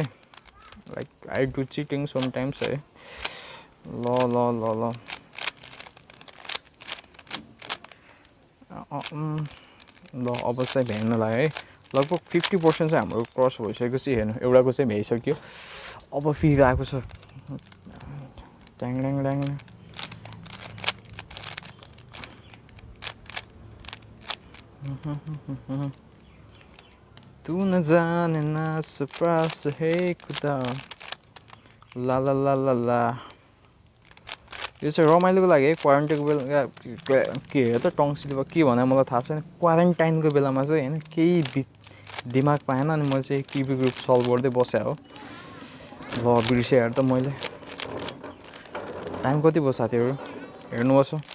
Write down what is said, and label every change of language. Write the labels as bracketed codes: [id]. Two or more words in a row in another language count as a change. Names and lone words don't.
[en] like I do cheating sometimes [ne] है. ल ल ल ल ल अब चाहिँ भ्याउन लाग्यो है. लगभग 50% चाहिँ हाम्रो क्रस भइसकेको छ. हेर्नु एउटाको चाहिँ भ्याइसक्यो. अब फेरि आएको छ ट्याङ ड्याङ ड्याङ. [hi] तू न जाने ना सरप्राइज है खुदा. ला ला ला ला ला. [ne] यो चाहिँ रमाइलोको लागि है. क्वारेन्टाइनको बेला के हो त टङ्सिल के भने मलाई थाहा छैन. क्वारेन्टाइनको बेलामा चाहिँ होइन केही दिमाग पाएन अनि मैले चाहिँ क्युबिक ग्रुप सल्भ गर्दै बसेँ हो. ल बिर्सेँ हेर त मैले. टाइम कति भयो साथीहरू हेर्नुपर्छ.